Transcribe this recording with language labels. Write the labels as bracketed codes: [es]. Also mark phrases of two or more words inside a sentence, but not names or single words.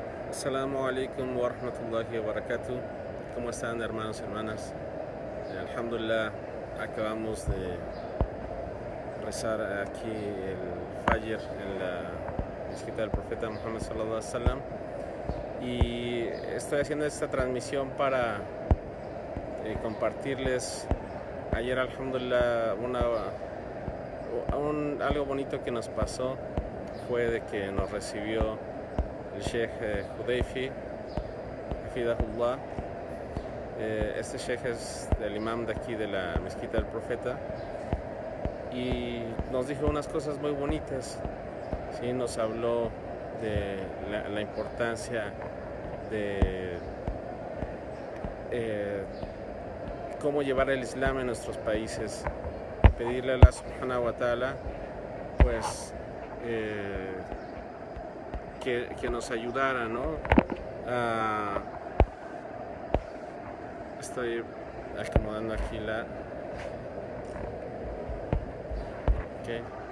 [ar] السلام عليكم ورحمة الله وبركاته. [es] ¿Cómo están, hermanos y hermanas? Alhamdulillah, acabamos de rezar aquí el Fajr en la mezquita del profeta Muhammad [ar] صلى الله عليه وسلم [es] y estoy haciendo esta transmisión para compartirles. Ayer, alhamdulillah, algo bonito que nos pasó fue de que nos recibió el Sheikh Hudayfi, Hafidahullah. Este Sheikh es el imam de aquí de la mezquita del profeta y nos dijo unas cosas muy bonitas. ¿Sí? Nos habló de la importancia de cómo llevar el Islam en nuestros países, pedirle a [ar] الله سبحانه وتعالى [es] pues que nos ayudara, ¿no? Estoy acomodando aquí la... Okay.